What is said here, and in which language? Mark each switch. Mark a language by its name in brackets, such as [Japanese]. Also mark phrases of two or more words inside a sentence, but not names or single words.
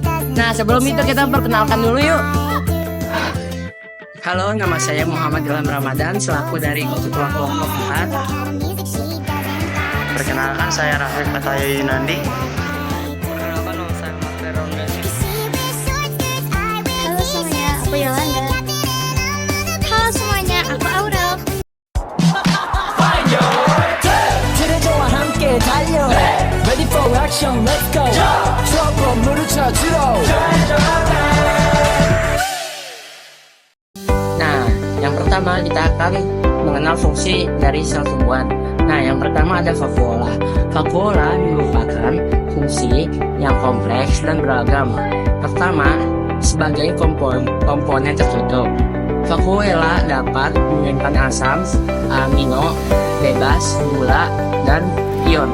[Indonesian] Nah, sebelum itu kita perkenalkan dulu yuk. Halo, nama saya Muhammad Ilham Ramadan selaku dari ketua kelompok 4. Perkenalkan, saya Rafiq Fataya Yunandi. Halo semuanya, aku Yolanda. Halo semuanya, aku Aurel. [Korean] 트레저와 함께 달려 [English] Ready for action, let's go [Korean] 트럭으로 물을 쳐주러 [Indonesian] Nah, yang pertama kita akan mengenal fungsi dari sel tumbuhan. Nah, yang pertama ada vakuola. Vakuola merupakan fungsi yang kompleks dan beragam. Pertama, sebagai komponen tertutup, vakuola dapat menyimpan asam amino bebas, gula, dan ion.